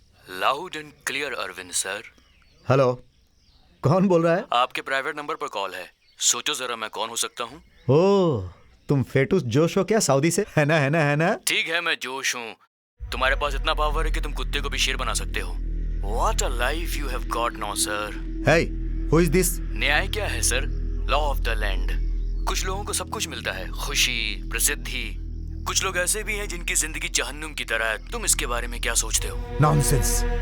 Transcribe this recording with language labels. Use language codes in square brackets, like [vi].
[en] Loud and clear Arvind sir. [hi] Hello, कौन बोल रहा है? आपके प्राइवेट नंबर पर कॉल है। सोचो जरा मैं कौन हो सकता हूँ। ओह, तुम फेटूस जोश हो क्या साउदी से? है ना? ठीक है, मैं जोश हूँ। तुम्हारे पास इतना पावर है कि तुम कुत्ते को भी शेर बना सकते हो। [en] What a life you have got now, sir. Hey, who is this? [hi] न्याय क्या है sir? [en] Law of the land. [hi] कुछ लोगों को सब कुछ मिलता है, खुशी, प्रसिद्धि। कुछ लोग ऐसे भी हैं जिनकी जिंदगी जहन्नुम की तरह है। तुम इसके बारे में क्या सोचते हो? [en] Nonsense.